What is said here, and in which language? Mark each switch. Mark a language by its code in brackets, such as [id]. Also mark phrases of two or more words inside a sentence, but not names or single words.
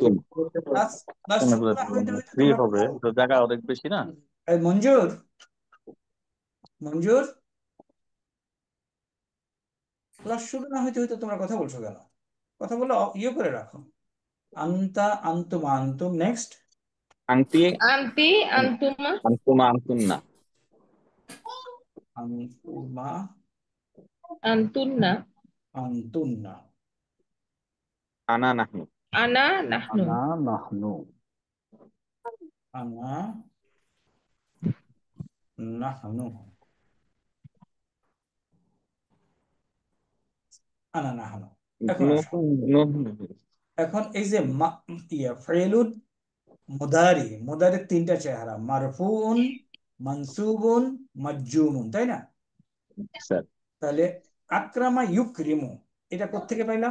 [bn] আন্তুম। [en] plus plus [bn] মনে শুরু করে না হইতে হইতে ফ্রি তোমরা হবে, কথা তো বলছো জায়গা কেন? অনেক বেশি না। এই মঞ্জুর, মঞ্জুর, ক্লাস শুরু না হইতে হইতে তোমরা কথা বলছো কেন? কথা বলো, ইয়ে করে রাখো। আন্তা, [ar] أنتما، أنتم. নেক্সট, আন্তি, أنتِ، أنتما, أنتما، أنتنّ. আন্তুমা, আন্তুন্না, আন্তুন্না, أنا نحن. أنا نحن, أنا نحن. أنا نحن، أنا نحن. [bn] এখন আসো, এখন এই যে ফেলুদ মুদারি, মুদারির তিনটা চেহারা, [ar] مرفوع، منصوب، مجزوم, [bn] তাই না? স্যার। তাহলে [ar] أكرم يكرم, [bn] এটা কোত্থেকে পাইলাম?